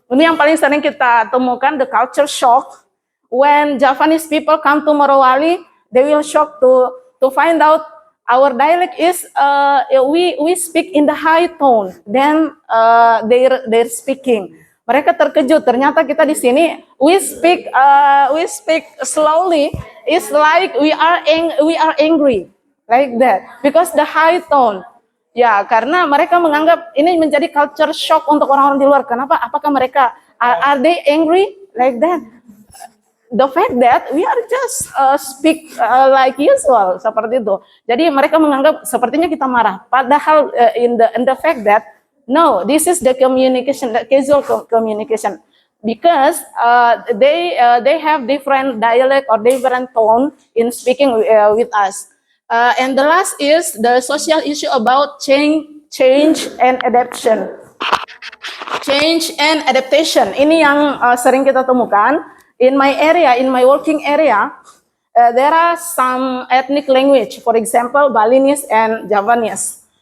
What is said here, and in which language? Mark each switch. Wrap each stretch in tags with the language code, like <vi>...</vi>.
<id>Ini yang paling sering kita temukan,</id> <en>the culture shock. When Javanese people come to Morowali, they will shock to find out our dialect is we speak in the high tone than they're speaking.</en> <id>Mereka terkejut, ternyata kita di sini</id> <en>we speak slowly. It's like we are angry like that because the high tone.</en> <id>Ya, karena mereka menganggap ini menjadi culture shock untuk orang-orang di luar. Kenapa? Apakah mereka</id> <en>are they angry like that? The fact that we are just speak like usual,</en> <id>seperti itu. Jadi mereka menganggap sepertinya kita marah. Padahal</id> <en>in the fact that no, this is the communication, the casual communication, because they have different dialect or different tone in speaking with us. And the last is the social issue about change and adaptation. Change and adaptation.</en> <id>Ini yang sering kita temukan.</id> <en>In my area, in my working area, there are some ethnic language, for example, Balinese and Javanese.</en>